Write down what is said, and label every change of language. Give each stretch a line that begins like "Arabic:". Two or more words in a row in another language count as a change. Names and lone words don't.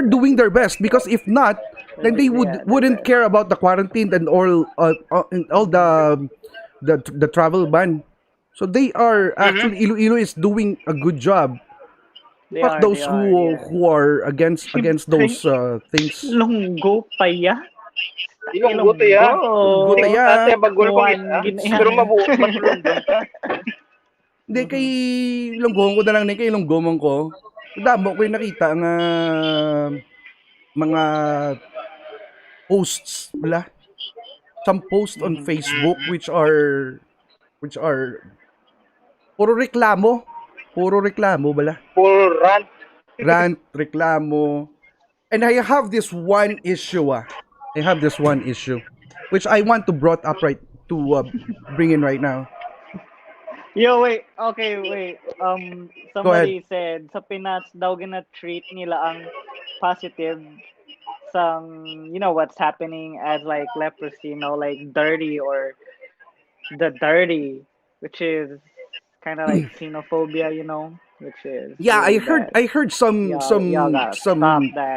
English: are doing their best, because if not, then they Yeah, they're wouldn't best. care about the quarantine and all the travel ban. So they are actually, Iloilo is doing a good job. They Fuck are. those They are. Yeah. who are against those things.
Hiligaynon: Ilonggo pa ya. Ilonggo to ya. Ilonggo ta ya. Ate, bagol ko Kuwan, isa. gina- Pero mas London ka. Hindi kay Ilonggo ko na lang ni kay Ilonggo man ko. Damo ko yung nakita nga mga posts wala.
English: Some posts on Facebook which are
Hiligaynon: puro reklamo. Puro reklamo bala.
English: Full rant.
Hiligaynon: Rant, reklamo.
English: And I have this one issue. I have this one issue which I want to bring in right now. Yo, wait. Okay, wait. Go ahead. Somebody said
Hiligaynon: sa Pinas daw gina-treat nila ang positive
English: some, what's happening as like leprosy, like dirty or the dirty, which is kind of like xenophobia, which is Yeah, really bad. I heard some Y'all gotta stop that,